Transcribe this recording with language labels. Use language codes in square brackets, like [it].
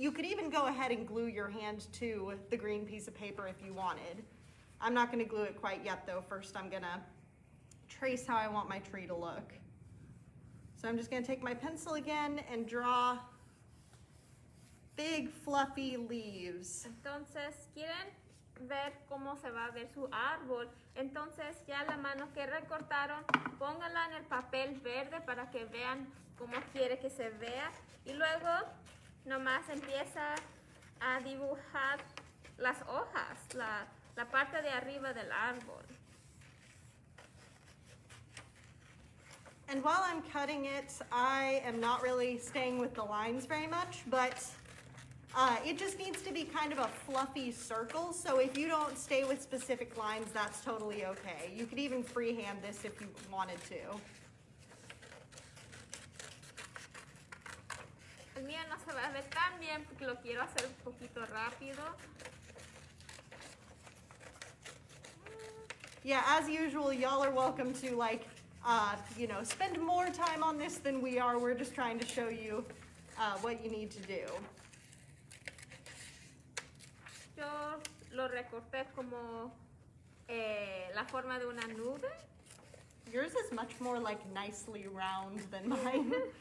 [en] You could even go ahead and glue your hand to the green piece of paper if you wanted. I'm not going to glue it quite yet though. First I'm going to trace how I want my tree to look. So I'm just going to take my pencil again and draw big fluffy leaves. [es] Entonces, ¿quieren ver cómo se va a ver su árbol? Entonces, ya la mano que recortaron, pónganla en el papel verde para que vean cómo quiere que se vea. Y luego, nomás empieza a dibujar las hojas, la parte de arriba del árbol. [en] And while I'm cutting it, I am not really staying with the lines very much, but it just needs to be kind of a fluffy circle. So if you don't stay with specific lines, that's totally okay. You could even freehand this if you wanted to. [es] El mío no se va a ver tan bien porque lo quiero hacer un poquito rápido. [en] Yeah, as usual, y'all are welcome to spend more time on this than we are. We're just trying to show you what you need to do. [es] Yo lo recorté como la forma de una nube. [en] Yours is much more like nicely round than mine.